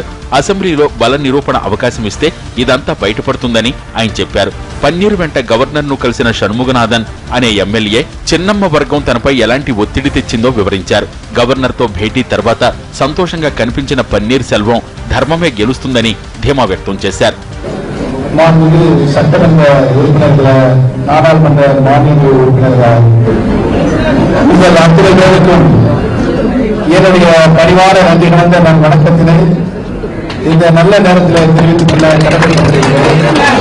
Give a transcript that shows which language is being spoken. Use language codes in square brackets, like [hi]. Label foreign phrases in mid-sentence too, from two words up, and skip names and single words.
[te] అసెంబ్లీలో బల నిరూపణ అవకాశం ఇస్తే ఇదంతా బయటపడుతుందని ఆయన చెప్పారు. పన్నీర్ వెంట గవర్నర్ ను కలిసిన షణ్ముగనాథన్ అనే ఎమ్మెల్యే చిన్నమ్మ వర్గం తనపై ఎలాంటి ఒత్తిడి తెచ్చిందో వివరించారు. గవర్నర్ తో భేటీ తర్వాత సంతోషంగా కనిపించిన పన్నీర్ సెల్వం ధర్మమే గెలుస్తుందని ధీమా వ్యక్తం చేశారు. [ta] சட்டமன்ற உறுப்பினர்கள், நாடாளுமன்ற மாநில உறுப்பினர்கள், உங்கள் அத்தனை பேருக்கும் என்னுடைய பரிவார நன்றி கலந்த நான் வணக்கத்தினை இந்த நல்ல நேரத்தில் தெரிவித்துக் கொள்ள கடமைப்பட்டிருக்கிறேன்.